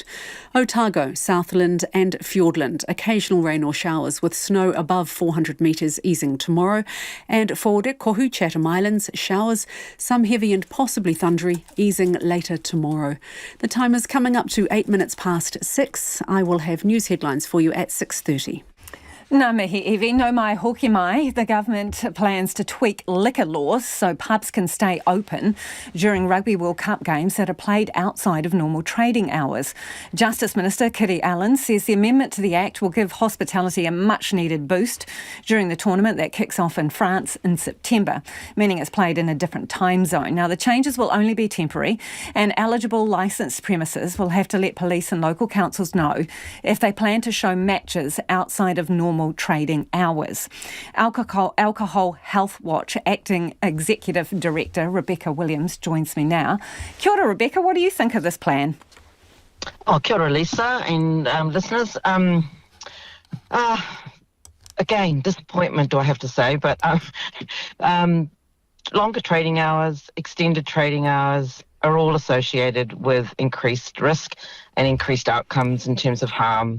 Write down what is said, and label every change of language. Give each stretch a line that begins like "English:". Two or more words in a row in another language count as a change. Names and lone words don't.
English: Otago, Southland and Fiordland, occasional rain or showers with snow above 400 metres easing tomorrow. And for Kohu, Chatham Islands, showers, some heavy and possibly thundery, easing later tomorrow. The time is coming up to 8 minutes past 6. I will have news headlines for you at 6:30.
Māori: Ngā mihi iwi, no mai hoki mai.
English: The government plans to tweak liquor laws so pubs can stay open during Rugby World Cup games that are played outside of normal trading hours. Justice Minister Kiri Allen says the amendment to the Act will give hospitality a much-needed boost during the tournament that kicks off in France in September, meaning it's played in a different time zone. Now, the changes will only be temporary, and eligible licensed premises will have to let police and local councils know if they plan to show matches outside of normal trading hours. Alcohol Health Watch Acting Executive Director Rebecca Williams joins me now.
Māori: Kia ora,
English: Rebecca, what do you think of this plan?
Māori: Oh, kia ora,
English: Lisa and listeners. Again, disappointment, do I have to say, but longer trading hours, extended trading hours are all associated with increased risk and increased outcomes in terms of harm.